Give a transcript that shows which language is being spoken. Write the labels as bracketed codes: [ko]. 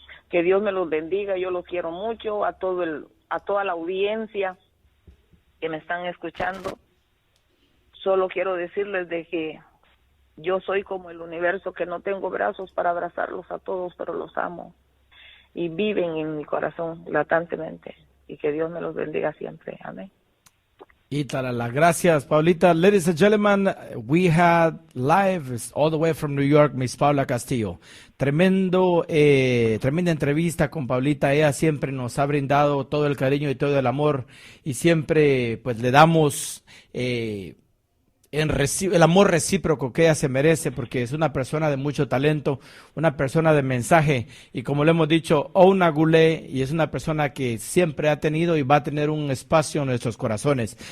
[es] Que Dios me los bendiga, yo los quiero mucho, a toda la audiencia que me están escuchando. Solo quiero decirles de que yo soy como el universo, que no tengo brazos para abrazarlos a todos, pero los amo y viven en mi corazón latantemente, y que Dios me los bendiga siempre. Amén. Y las gracias, Paulita. [en] Ladies and gentlemen, we had live all the way from New York, Miss Paula Castillo. [es] Tremenda entrevista con Paulita. Ella siempre nos ha brindado todo el cariño y todo el amor, y siempre pues le damos el amor recíproco que ella se merece, porque es una persona de mucho talento, una persona de mensaje, y como le hemos dicho, Ouna Goulet, y es una persona que siempre ha tenido y va a tener un espacio en nuestros corazones.